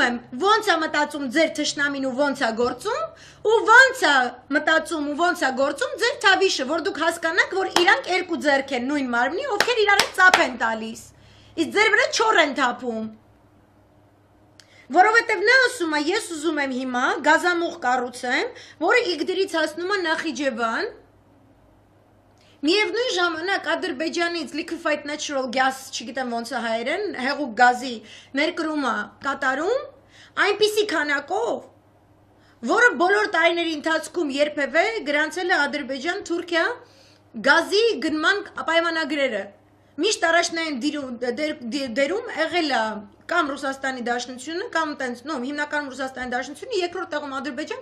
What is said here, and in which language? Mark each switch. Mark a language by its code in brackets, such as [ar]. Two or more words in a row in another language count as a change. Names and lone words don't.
[hy] եմ ոնց է մտածում ձեր թշնամին ու ոնց է գործում, ու ոնց է մտածում ու ոնց է գործում ձեր թավիշը, որ դուք հասկանաք, որ իրանք երկու ձեռք են նույն մարմնի, ովքեր իրար հետ ծափ են տալիս, իսկ ձեր վրա չոր են թափում։ Որովհետև նա ասում է, ես ուզում եմ հիմա գազամուղ կառուցեմ, որը Իգդիրից հասնում է Նախիջևան, միևնույն ժամանակ Ադրբեջանից [en] liquefied natural gas, [hy] չգիտեմ ոնց է հայերեն, հեղուկ գազի ներկրումը կատարում, այնպիսի քանակով, որը բոլոր տարիների ընթացքում երբևէ գրանցել է Ադրբեջան-Թուրքիա գազի գնման պայմանագրերը։ Միշտ առաջնային դերում եղել է կամ Ռուսաստանի Դաշնությունը, կամ հիմնականում Ռուսաստանի Դաշնությունը, երկրորդ տեղում Ադրբեջան